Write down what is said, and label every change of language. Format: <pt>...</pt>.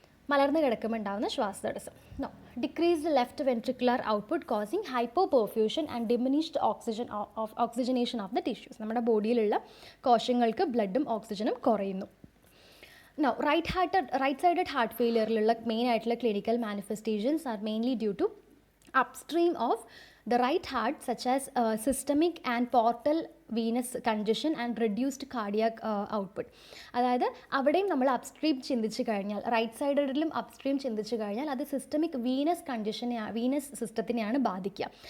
<ml>മലർന്നു കിടക്കുമ്പോൾ ഉണ്ടാകുന്ന ശ്വാസതടസ്സം.</ml> <en>No, decreased left ventricular output causing hypoperfusion and diminished oxygenation of the tissues.</en> <ml>നമ്മുടെ ബോഡിയിലുള്ള കോശങ്ങൾക്ക് ബ്ലഡും ഓക്സിജനും കുറയുന്നു.</ml> <en>No, right sided heart ഫെയിലിയറിലുള്ള main ആയിട്ടുള്ള clinical manifestations are mainly due to upstream of the right heart, such as systemic and portal venous congestion and reduced cardiac output.</en> <ml>അതായത് അവിടെയും നമ്മൾ upstream ചിന്തിച്ച് കഴിഞ്ഞാൽ, റൈറ്റ് സൈഡിലും അപ്സ്ട്രീം ചിന്തിച്ച് കഴിഞ്ഞാൽ അത് സിസ്റ്റമിക് വീനസ് സിസ്റ്റത്തിനെയാണ് ബാധിക്കുക.</ml>